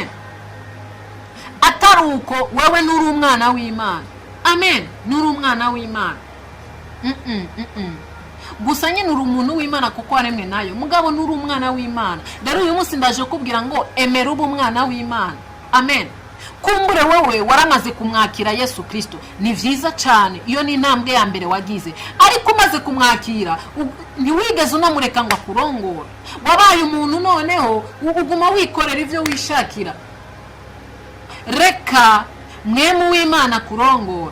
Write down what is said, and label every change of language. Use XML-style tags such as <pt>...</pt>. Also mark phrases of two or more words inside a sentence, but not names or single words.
<rn>Atari uko wewe nuri umwana w'Imana. Amen. Nuri umwana w'Imana. Gusa nyine uri umuntu w'Imana kuko waremwe nayo, mugabo nuri umwana w'Imana. Rero uyu munsi ndaje kubwira ngo emera ube umwana w'Imana. Amen. Kumbure wewe waramaze kumwakira Yesu Kristo, ni vyiza cyane, iyo ni intambwe ya mbere wagize. Ariko umaze kumwakira ntiwigeze unamureka ngo akurongore. Wabaye umuntu noneho uguma wikorera ivyo wishakira. Reka mwemu w'Imana kurongora.</rn>